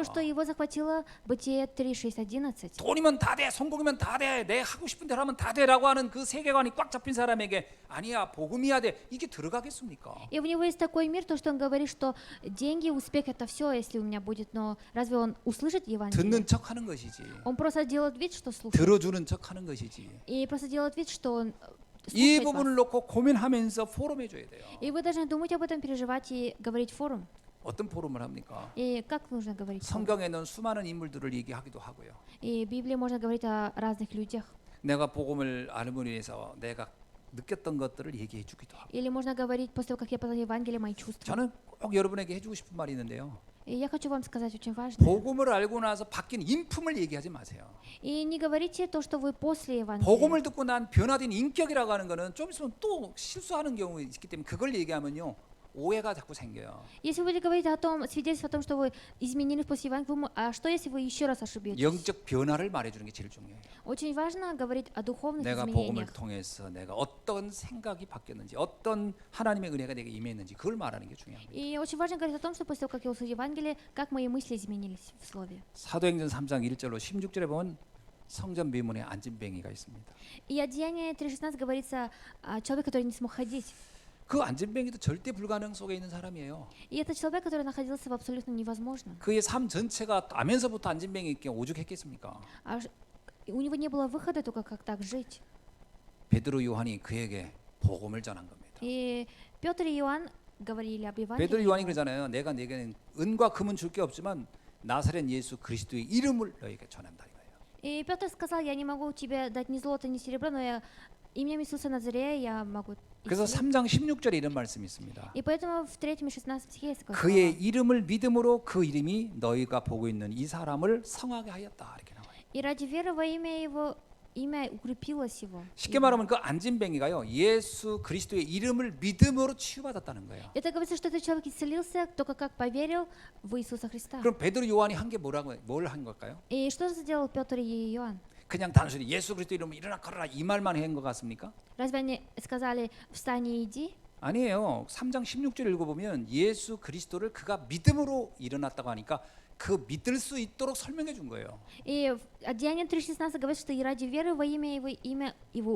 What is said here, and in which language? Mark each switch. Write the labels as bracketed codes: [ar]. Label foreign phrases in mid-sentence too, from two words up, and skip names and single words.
[ru] То, что его захватило Бытие 3, 6, 11. [ko] 돈이면 다 돼, 성공이면 다 돼, 내 하고 싶은 대로 하면 다 돼라고 하는 그 세계관이 꽉 잡힌 사람에게 아니야, 복음이야 돼, 이게 들어가겠습니까? [ru] И у него есть такой мир, то, что он говорит, что деньги, успех это все, если у меня будет, но разве он услышит Евангелие? [ko] 듣는 척하는 것이지, [ru] Он просто делает вид, что слушает. [ko] 들어주는 척하는 것이지. [ru] И просто делает вид, что он 이 слушает 부분을 вас. [ko] 놓고 고민하면서 포럼해 줘야 돼요. [ru] И вы должны думать об этом, переживать и говорить в форум. [ko] 어떤 포럼을 합니까? [ru] И как нужно говорить? в форум? [ko] 성경에 넣은 수많은 인물들을 얘기하기도 하고요. [ru] И в Библии можно говорить о разных людях. [ko] 내가 복음을 알음으로 인해서 내가 느꼈던 것들을 얘기해 주기도 하고. [ru] Или можно говорить после того, как я познал Евангелие, мои чувства. [ko] 저는 꼭 여러분에게 해주고 싶은 말이 있는데요. [ru] И я хочу вам сказать очень важное. [ko] 복음을 알고 나서 바뀐 인품을 얘기하지 마세요. [ru] И не говорите то, что вы после Евангелия. [ko] 복음을 듣고 난 변화된 인격이라고 하는 거는 좀 있으면 또 실수하는 경우가 있기 때문에 그걸 얘기하면요, 오해가 자꾸 생겨요. [ru] Если вы будете говорить о том, свидетельство о том, что вы изменились после Евангелия, а что если вы еще раз ошибетесь? [ko] 영적 변화를 말해주는 게 제일 중요해요. [ru] Очень важно говорить о духовных [ko] 내가 복음을 [ru] изменениях. [ko] 통해서 내가 어떤 생각이 바뀌었는지, 어떤 하나님의 은혜가 내게 임했는지 그걸 말하는 게 중요합니다. [ru] И очень важно говорить о том, что после того, как я услышал Евангелие, как мои мысли изменились в Слове. [ko] 사도행전 3장 1절로 16절에 보면 성전 비문에 안진뱅이가 있습니다. [ru] И о Деянии 3.16 говорится о человеке, который не смог ходить. [ko] 그 안진뱅이도 절대 불가능 속에 있는 사람이에요. [ru] И это человек, который находился в абсолютно невозможном. [ko] 그의 삶 전체가 나면서부터 안진뱅이께 오죽했겠습니까? [ru] У него не было выхода только как так жить. [ko] 베드로 요한이 그에게 복음을 전한 겁니다. [ru] И Петр и Иоанн говорили об 베드로 요한이 Евангелии. [ko] 그러잖아요. 내가 내게는 은과 금은 줄 게 없지만 나사렛 예수 그리스도의 이름을 너에게 전한다 이거예요. [ru] И Петр сказал, я не могу тебе дать ни золота, ни серебра, но я именем Иисуса Назарея я могу 그래서 исцелить». [ko] 3장 16절에 이런 말씀이 있습니다. [ru] И поэтому в 3 и 16 стихе есть такое 그의 слово. [ko] 이름을 믿음으로 그 이름이 너희가 보고 있는 이 사람을 성하게 하였다 이렇게 나와요. [ru] И ради веры во имя его, имя укрепилось его. [ko] 쉽게 말하면 그 안진뱅이가요, 예수 그리스도의 이름을 믿음으로 치유받았다는 거예요. [ru] Это говорится, что этот человек исцелился только как поверил в Иисуса Христа. [ko] 그럼 베드로 요한이 한 게 뭘 한 걸까요? [ru] И что же сделал Петр и Иоанн? [ko] 그냥 단순히 예수 그리스도 이름으로 일어나 걸어라 이 말만 한 것 같습니까? [ru] Разве они сказали «встань и иди»? [ko] 아니에요. 3장 16절 읽어보면 예수 그리스도를 그가 믿음으로 일어났다고 하니까 그 믿을 수 있도록 설명해 준 거예요. [ru] И в Деянии 3.16 говорит, что и ради веры во имя его